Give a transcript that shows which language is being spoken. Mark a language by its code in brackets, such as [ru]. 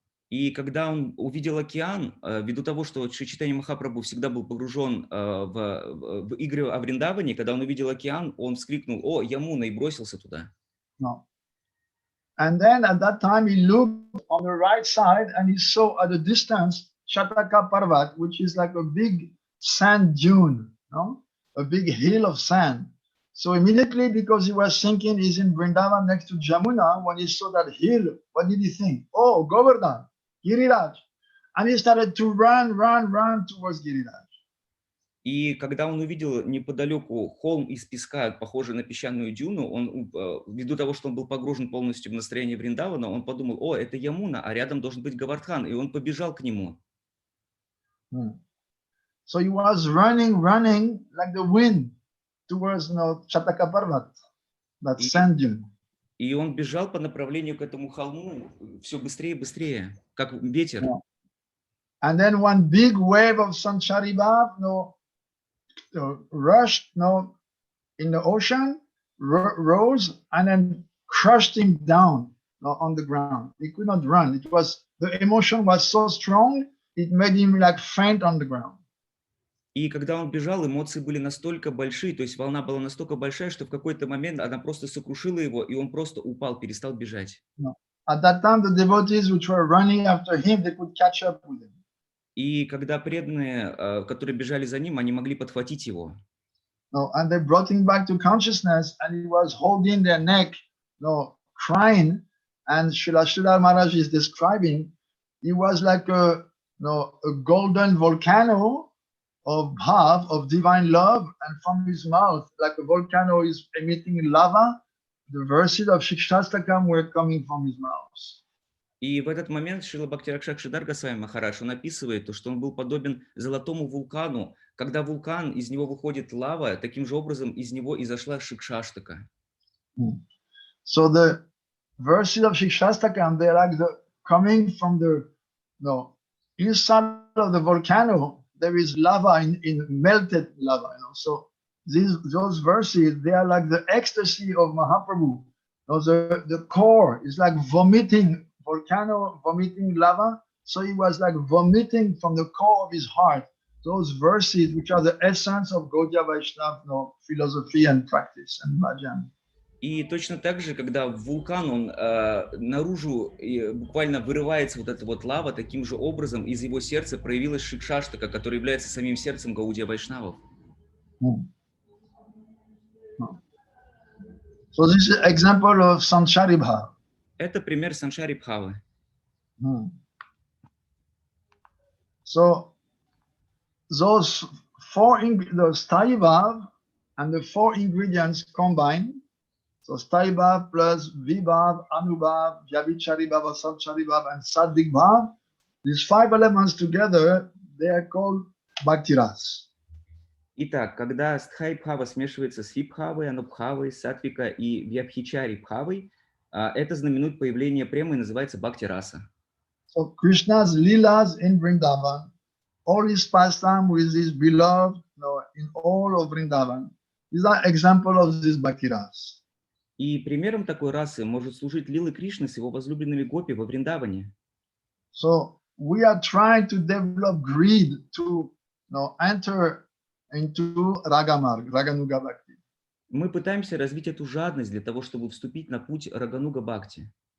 [ru] И когда он увидел океан, ввиду того, что Шри Чайтанья Махапрабху всегда был погружен в игры о Вриндаване, когда он увидел океан, он вскрикнул: "О, Ямуна!" и бросился туда. [en] No. And then at that time he looked on the right side and he saw at the distance Shataka Parvat, which is like a big sand dune, no? A big hill of sand. So immediately, because he was thinking he's in Vrindavan next to Jamuna, when he saw that hill, what did he think? Oh, Govardhan, Giriraj. And he started to run towards Giriraj. [ru] И когда он увидел неподалеку холм из песка, похожий на песчаную дюну, он, ввиду того, что он был погружен полностью в настроение Вриндавана, он подумал: "О, это Ямуна, а рядом должен быть Говардхан", и он побежал к нему. [en] So he was running like the wind towards Chataka Parvat, that sand dune. [ru] И он бежал по направлению к этому холму все быстрее и быстрее, как ветер. [en] Yeah. And then one big wave of Sanchari Bhav rushed in the ocean, rose, and then crushed him down on the ground. He could not run. The emotion was so strong, it made him like faint on the ground. [ru] И когда он бежал, эмоции были настолько большие, то есть волна была настолько большая, что в какой-то момент она просто сокрушила его, и он просто упал, перестал бежать. [en] At that time, the devotees which were running after him, they could catch up with him. [ru] И когда преданные, которые бежали за ним, они могли подхватить его. [en] And they brought him back to consciousness, and he was holding their neck, crying. And Srila Maharaj is describing, he was like a golden volcano of bhav, of divine love, and from his mouth, like a volcano is emitting lava, the verses of Shikshastakam were coming from his mouth. [ru] И в этот момент Шрила Бхактиведантой Swami Махарадж, он описывает то, что он был подобен золотому вулкану. Когда вулкан, из него выходит лава, таким же образом из него изошла Шикшаштака. [en] So the verses of Shikshastakam, they're like coming from the inside of the volcano. There is lava in melted lava, So those verses, they are like the ecstasy of Mahaprabhu. The core is like vomiting, volcano vomiting lava. So he was like vomiting from the core of his heart those verses, which are the essence of Gaudiya Vaishnava philosophy and practice and bhajan. [ru] И точно так же, когда вулкан, он наружу буквально вырывается вот эта вот лава, таким же образом из его сердца проявилась Шикшаштака, которая является самим сердцем Гаудия Вайшнавов. [en] So this is an example of Sanchari Bhava. [ru] Это пример Саншари Бхавы. [en] So those the Sthayi Bhav and the four ingredients combined. So Sthayi Bhav plus Vibhav, Anubhav, Vyabhichari Bhav, Sanchari Bhav, and Saddik Bhav. These five elements together, they are called Bhakti Ras. [ru] Итак, когда Стхай Бхава смешивается с Вибхавой, Анубхавой, Сатвика и Вябхичари Бхавой, это знаменует появление премы и называется Бхакти Раса. [en] So Krishna's Leelas in Vrindavan, all his pastime with his beloved, in all of Vrindavan, is an example of this Bhakti Ras. [ru] И примером такой расы может служить лилы Кришны с его возлюбленными гопи во Вриндаване. [en] So we are trying to develop greed to enter into Ragamarg, Raganuga Bhakti. [ru] Мы пытаемся развить эту жадность для того, чтобы вступить на путь Рагануга Бхакти.